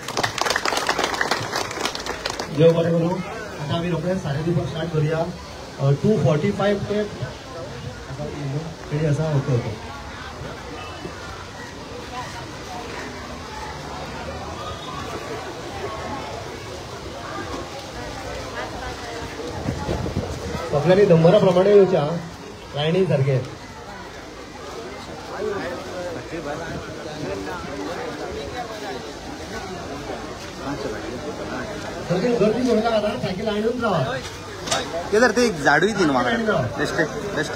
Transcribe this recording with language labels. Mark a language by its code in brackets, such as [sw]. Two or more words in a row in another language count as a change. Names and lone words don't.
[kok] देव बरें करूं आतां आमी रोखडेच सारे दिवपाक स्टार्ट करुया 2:45 ते कितें आसा ओके ओके [mr] सगळ्यांनी नंबरा प्रमाणे येवच्या लायनी सारखे गर्दी सोडू नका ना सायकल लायनूच रावा ते जर ते झाडू येते ना मला बेस्ट बेस्ट